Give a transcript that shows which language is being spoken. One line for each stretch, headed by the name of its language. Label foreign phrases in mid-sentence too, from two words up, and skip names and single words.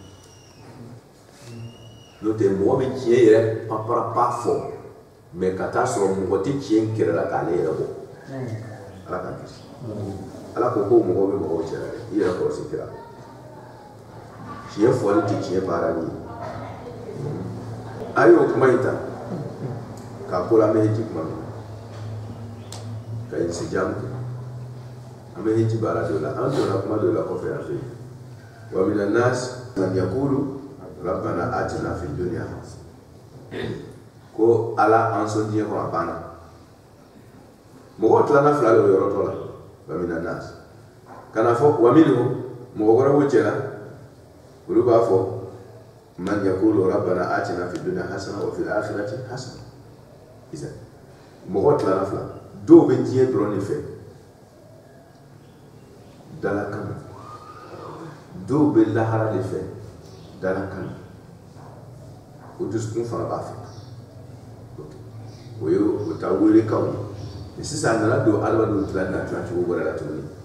Bambara: n'o tɛ mɔgɔ bɛ tiɲɛ yɛrɛ paparapa fɔ mais ka taa sɔrɔ mɔgɔ tɛ tiɲɛ kɛrɛ la k'ale yɛrɛ bɔ ala k'an kisi ala ko ko mɔgɔ bɛ mɔgɔw cɛla dɛ i yɛrɛ kɔlɔsi kira tiɲɛ fɔli tɛ tiɲɛ baara ni a y'o kuma in ta k'a ko la an bɛ heji kuma min ka insijamu kɛ an bɛ heji baara dɔ la an donna kuma dɔ la kɔfɛ yan fɛ yen
Arabic: ومن الناس من يقول ربنا آتنا في الدنيا
Bambara: ko ala an sɔn diɲɛ kɔnɔ a banna mɔgɔw tilala fila de o yɔrɔ tɔ la
Arabic: ومن الناس
Bambara: kana fɔ wa minnu mɔgɔ wɛrɛ b'o cɛ la olu b'a fɔ
Arabic: من يقول ربنا آتنا في الدنيا حسنة وفي الآخرة حسنة
Bambara: isa mɔgɔ tilala fila dɔw bɛ diɲɛ dɔrɔn de fɛ dala kama dɔw bɛ lahara de fɛ dala kama o dusukun fana b'a fɛ o ye o ta wele kaw ye sisan a nana don adamadenw tila cogo wɛrɛ la tuguni